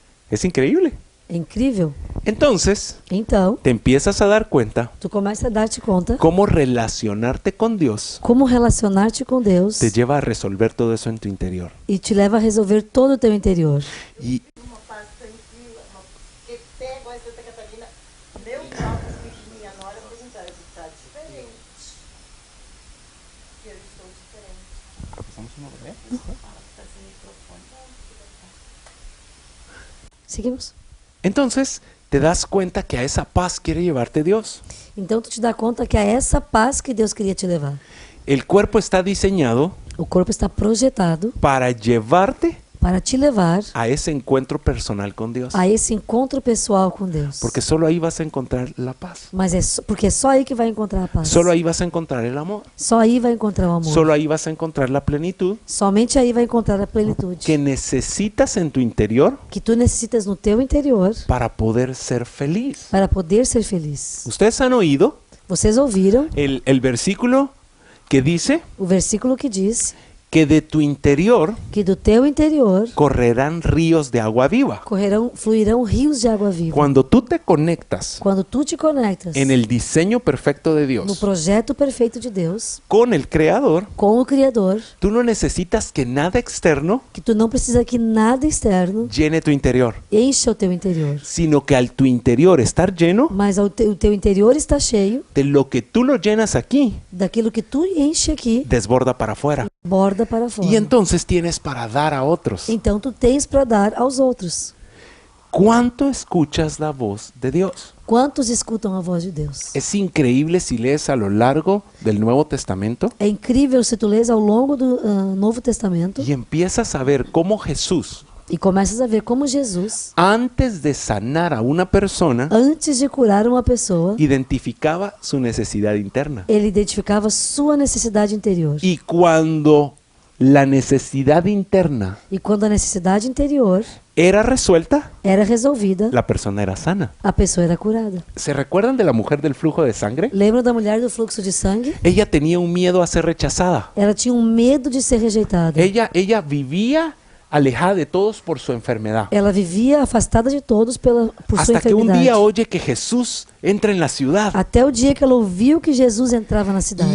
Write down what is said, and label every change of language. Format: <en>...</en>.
<es>Es increíble.</es> <pt>É incrível.</pt> <es>Entonces,</es> <pt>Então,</pt> <es>te empiezas a dar cuenta</es> <pt>tu começa a dar-te conta</pt> <es>cómo relacionarte con Dios</es> <pt>como relacionar-te com Deus</pt> <es>te lleva a resolver todo eso en tu interior.</es> <pt>e te leva a resolver todo o teu interior.</pt> <es>Y</es> <pt>Uma fase tranquila, porque pego a Santa Catarina, meu papo com minha nora perguntar, está diferente. Eu estou diferente. Tá sem microfone.</pt> <es>Seguimos? entonces te das cuenta que a esa paz quiere llevarte Dios.</es> <pt>Então, tu te dá conta que é essa paz que Deus queria te levar.</pt> <es>El cuerpo está diseñado</es> <pt>O corpo está projetado</pt> <es>para llevarte</es> <pt>para te levar</pt> <es>a ese encuentro personal con Dios.</es> <pt>a esse encontro pessoal com Deus.</pt> <es>Porque solo ahí vas a encontrar la paz.</es> <pt>Mas porque é só aí que vai encontrar a paz.</pt> <es>Solo ahí vas a encontrar el amor.</es> <pt>Só aí vai encontrar o amor.</pt> <es>Solo ahí vas a encontrar la plenitud</es> <pt>Somente aí vai encontrar a plenitude</pt> <es>que necesitas en tu interior</es> <pt>que tu necessitas no teu interior</pt> <es>para poder ser feliz.</es> <pt>para poder ser feliz.</pt> <es>Ustedes han oído</es> <pt>Vocês ouviram</pt> <es>el versículo que dice</es> <pt>o versículo que diz</pt> <es>que de tu interior</es> <pt>que do teu interior</pt> <es>correrán ríos de agua viva.</es> <pt>fluirão rios de água viva.</pt> <es>Cuando tú te conectas</es> <pt>Quando tu te conectas</pt> <es>en el diseño perfecto de</es> <pt>no</pt> <es>Dios</es> <pt>projeto perfeito de Deus,</pt> <es>con el Creador,</es> <pt>com o Criador,</pt> <es>tú no necesitas que nada externo</es> <pt>que tu não precisa que nada externo</pt> <es>llene tu interior,</es> <pt>encha o teu interior,</pt> <es>sino que al tu interior estar lleno</es> <pt>mas o teu interior está cheio</pt> <es>de lo que tú lo llenas aquí,</es> <pt>daquilo que tu enche aqui,</pt> <es>desborda para afuera.</es> <pt>borda para fora.</pt> <es>Y entonces tienes para dar a otros.</es> <pt>Então tu tens para dar aos outros.</pt> <es>¿Cuánto escuchas la voz de Dios?</es> <pt>Quantos escutam a voz de Deus?</pt> <es>Es increíble si lees a lo largo del Nuevo Testamento</es> <pt>É incrível se tu lês ao longo do Novo Testamento</pt> <es>y empiezas a ver cómo Jesús,</es> <pt>e começas a ver como Jesus,</pt> <es>antes de sanar a una persona,</es> <pt>antes de curar uma pessoa,</pt> <es>identificaba su necesidad interna.</es> <pt>ele identificava sua necessidade interior.</pt> <es>Y cuando la necesidad interna</es> <pt>E quando a necessidade interior</pt> <es>era resuelta,</es> <pt>era resolvida,</pt> <es>la persona era sana.</es> <pt>a pessoa era curada.</pt> <es>¿Se recuerdan de la mujer del flujo de sangre?</es> <pt>Lembram da mulher do fluxo de sangue?</pt> <es>Ella tenía un miedo a ser rechazada.</es> <pt>Ela tinha medo de ser rejeitada.</pt> <es>Ella vivía alejada de todos por su enfermedad.</es> <pt>Ela vivia afastada de todos por sua</pt> <es>Hasta que un</es> <pt>enfermidade.</pt> <es>día oye que Jesús entra en la ciudad</es> <pt>Até o dia que ela ouviu que Jesus entrava na cidade.</pt>